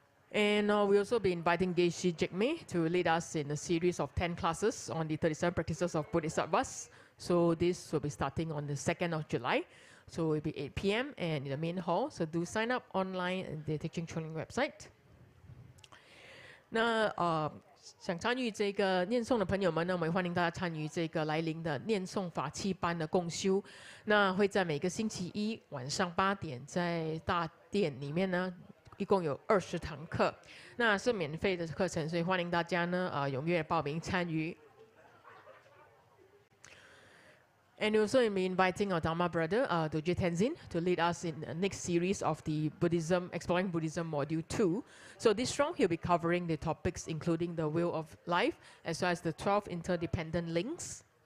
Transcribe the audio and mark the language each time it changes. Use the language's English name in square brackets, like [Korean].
[English] And we'll also be inviting Geshe Jigme to lead us in a series of 10 classes on the 37 practices of Bodhisattvas. So this will be starting on the 2nd of July. So it will be 8 p.m. and in the main hall. So do sign up online at the Teaching Training website. [Chinese] 那想参与这个念诵的朋友们呢，我们欢迎大家参与这个来临的念诵法器班的共修。那会在每个星期一晚上8点，在大殿里面呢，一共有20堂课，那是免费的课程，所以欢迎大家呢踊跃报名参与。 [English] And also we'll be inviting our Dharma brother, Doje Tenzin, to lead us in the next series of the Exploring Buddhism Module 2. So this round, he'll be covering the topics including the Wheel of Life, as well as the 12 interdependent links.